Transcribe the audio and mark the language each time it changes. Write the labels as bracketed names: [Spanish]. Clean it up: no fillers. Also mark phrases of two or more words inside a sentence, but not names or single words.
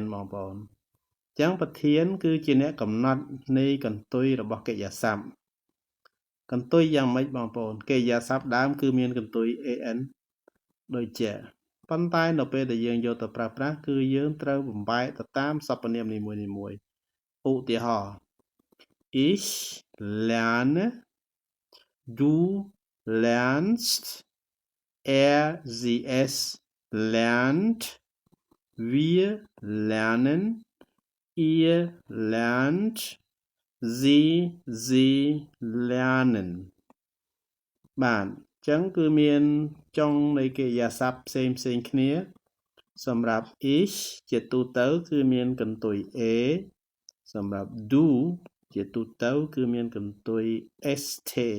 [Khmer] បងប្អូនអញ្ចឹងប្រធានគឺជាអ្នកកំណត់នៃកន្ទុយរបស់កិរិយាស ព្ទកន្ទុយយ៉ាងម៉េចបងប្អូនកិរិយាសព្ទដើមគឺមានកន្ទុយ an ដូចជាប៉ុន្តែនៅពេលដែលយើងយកទៅប្រើប្រាស់គឺយើងត្រូវបំបែកទៅតាមសព្វនាមនីមួយៗឧទាហរណ៍ [German] ich lerne du lernst sie es lernt wir lernen ihr lernt sie lernen [Khmer] បាទអញ្ចឹងគឺមានចុងនៃកិរិយាសព្ទផ្សេងគ្នាសម្រាប់ ich ជាទូទៅគឺមានកន្ទុយ a សម្រាប់ du ជាទូទៅគឺមានកន្ទុយ st